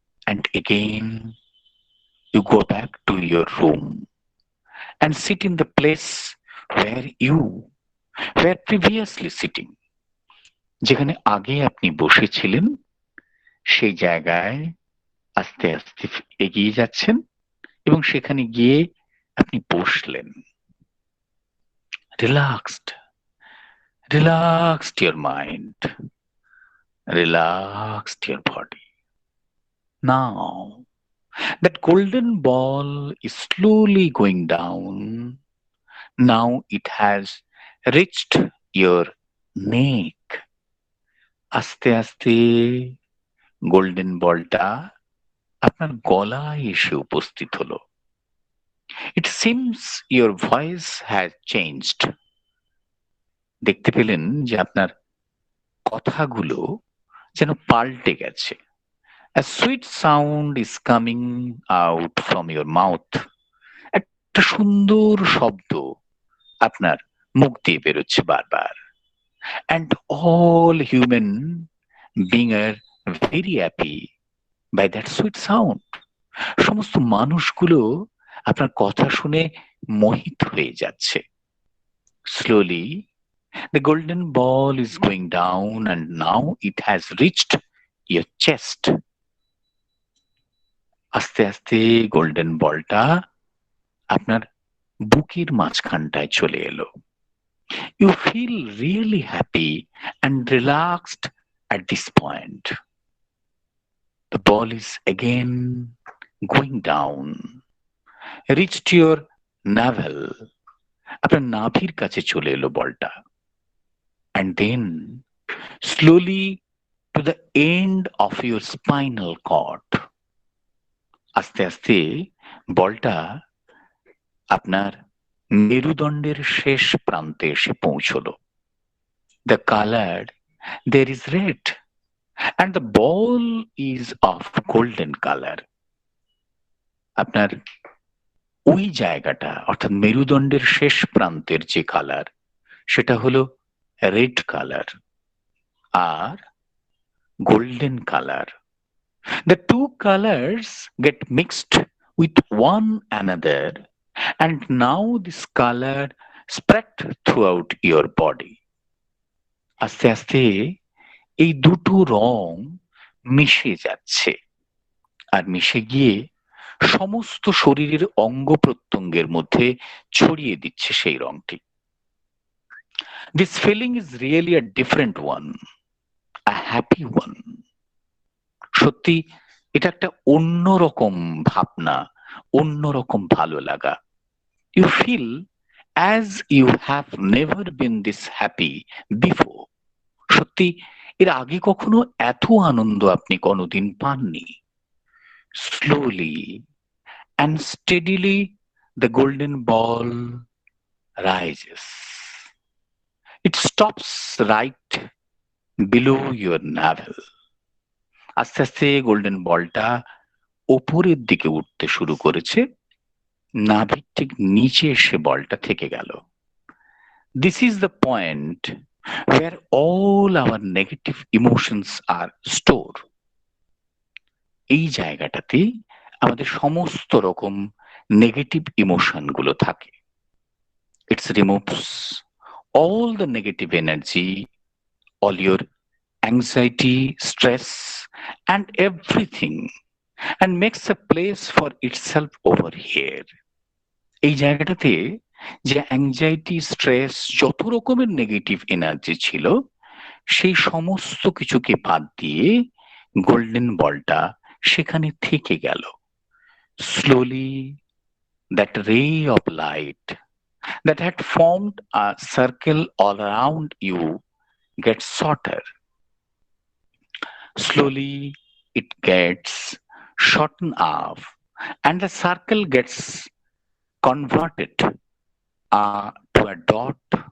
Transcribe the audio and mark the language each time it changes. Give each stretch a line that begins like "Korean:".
English: And again, you go back to your room and sit in the place where you were previously sitting.
Bangla: যেখানে আগে আপনি বসেছিলেন সেই জায়গায় আস্তে আস্তে এগিয়ে যাচ্ছেন এবং সেখানে গিয়ে আপনি বসলেন।
English: Relaxed your mind, relaxed your body. Now that golden ball is slowly going down. Now it has reached your neck.
Bangla: আস্তে আস্তে গোল্ডেন বলটা আপনার গলায় এসে উপস্থিত হলো।
English: It seems your voice has changed.
Bangla: দেখতে পেলেন যে আপনার কথাগুলো যেন পাল্টে গেছে।
English: A sweet sound is coming out from your mouth.
Bangla: একটা সুন্দর শব্দ আপনার মুখ দিয়ে বেরোচ্ছে বারবার।
English: And all human beings are very happy by that sweet sound.
Bangla: সমস্ত মানুষগুলো আপনার কথা শুনে মোহিত হয়ে যাচ্ছে।
English: Slowly, the golden ball is going down and now it has reached your chest.
Bangla: আস্তে আস্তে গোল্ডেন বলটা আপনার বুকের মাঝখানটায় চলে এলো।
English: You feel really happy and relaxed at this point. The ball is again going down, reached your navel.
Bangla: আপনার নাভির কাছে চলে এলো বলটা।
English: And then slowly to the end of your spinal cord.
Bangla: আস্তে আস্তে বলটা আপনার মেরুদণ্ডের শেষ প্রান্তে এসে পৌঁছলো।
English: The color there is red and the ball is of golden color.
Bangla: আপনার ওই জায়গাটা অর্থাৎ মেরুদণ্ডের শেষ প্রান্তের যে কালার সেটা হলো red colour আর golden colour.
English: The two colors get mixed with one another and now this color spread throughout your body.
Bangla: আস্তে আস্তে এই দুটো রং মিশে যাচ্ছে আর মিশে গিয়ে সমস্ত শরীরের অঙ্গ প্রত্যঙ্গের মধ্যে ছড়িয়ে দিচ্ছে সেই রংটি।
English: This feeling is really a different one, a happy one.
Bangla: সত্যি এটা একটা অন্যরকম ভাবনা, অন্যরকম ভালো লাগা।
English: You feel as you have never been this happy before.
Bangla: সত্যি এর আগে কখনো এত আনন্দ আপনি কোনোদিন পাননি।
English: Slowly and steadily the golden ball rises. It stops right below your navel.
Bangla: আস্তে আস্তে গোল্ডেন বলটা ওপরের দিকে উঠতে শুরু করেছে, নাভির ঠিক নিচে এসে বলটা থেকে গেল।
English: This is the point where all our negative emotions are stored.
Bangla: এই জায়গাটাতে আমাদের সমস্ত রকম নেগেটিভ ইমোশন গুলো থাকে।
English: It removes all the negative energy, all your anxiety, stress and everything and makes a place for itself over here.
Bangla: এই জায়গাটাতে যে অ্যাংজাইটি, স্ট্রেস, যত রকমের নেগেটিভ এনার্জি ছিল সেই সমস্ত কিছুকে বাদ দিয়ে গোল্ডেন বলটা সেখানে থেকে গেল।
English: Slowly that ray of light that had formed a circle all around you gets shorter. Slowly it gets shortened off and the circle gets converted to a dot.